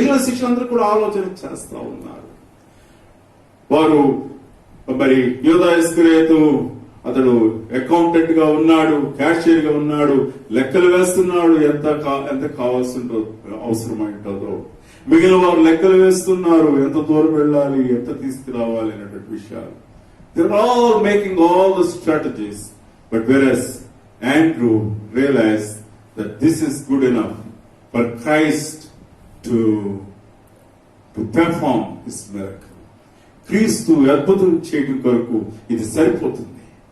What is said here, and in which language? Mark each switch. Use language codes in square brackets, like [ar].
[te] మిగిలిన శిష్యులందరూ కూడా ఆలోచన చేస్తా ఉన్నారు. వారు మరి యూదా ఇస్కరియోతు అతడు అకౌంటెంట్ గా ఉన్నాడు, క్యాషియర్ గా ఉన్నాడు, లెక్కలు వేస్తున్నాడు. ఎంత కావాల్సి అవసరమై ఉంటుందో. మిగిలిన వారు లెక్కలు వేస్తున్నారు, ఎంత దూరం వెళ్ళాలి, ఎంత తీసుకురావాలి అనేటువంటి విషయాలు. [en] They're all making all the strategies, but whereas Andrew realized that this is good enough for Christ to perform his miracle. [te] క్రీస్తు అద్భుతం చేయడం కొరకు ఇది సరిపోతుంది.